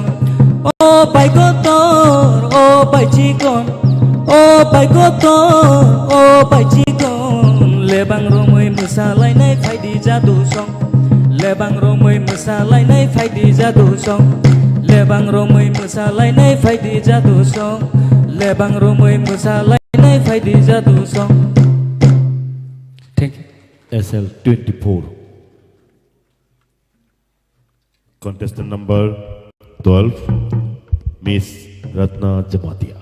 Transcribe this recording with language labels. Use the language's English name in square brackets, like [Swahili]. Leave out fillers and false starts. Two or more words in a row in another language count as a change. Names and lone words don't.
[Kok Borok] O bai kotor, o bai chikon, o bai kotor, o bai chikon. Lebang romui musalai nai phai di jatu song. Lebang romui musalai nai phai di jatu song. Lebang romui musalai nai phai di jatu song. Lebang romui musalai nai phai di jatu song. [English] Thank you. SL24. Contestant number 12, Miss Ratna Jamatia.